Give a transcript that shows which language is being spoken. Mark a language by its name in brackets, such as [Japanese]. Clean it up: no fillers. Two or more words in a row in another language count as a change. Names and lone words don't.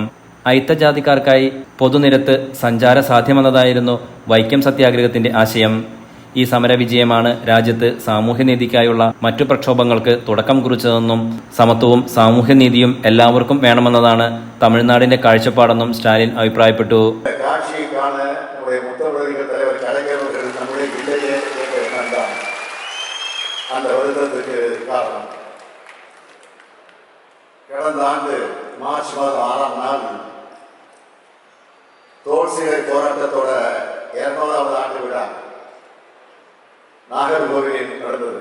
[Malayalam] അയിത്തജാതിക്കാർക്കായി പൊതുനിരത്ത് സഞ്ചാര സാധ്യമെന്നതായിരുന്നു വൈക്കം സത്യാഗ്രഹത്തിന്റെ ആശയം. ഈ സമരവിജയമാണ് രാജ്യത്ത് സാമൂഹ്യനീതിക്കായുള്ള മറ്റു പ്രക്ഷോഭങ്ങൾക്ക് തുടക്കം കുറിച്ചതെന്നും സമത്വവും സാമൂഹ്യനീതിയും എല്ലാവർക്കും വേണമെന്നതാണ് തമിഴ്നാടിന്റെ കാഴ്ചപ്പാടെന്നും സ്റ്റാലിൻ അഭിപ്രായപ്പെട്ടു. [Tamil] கடந்த ஆண்டு மார்ச் மாதம் 6ஆம் நாள் தோல்சிலை போராட்டத்தோட 200வது ஆண்டு விழா நாகர்கோவிலில் நடந்தது.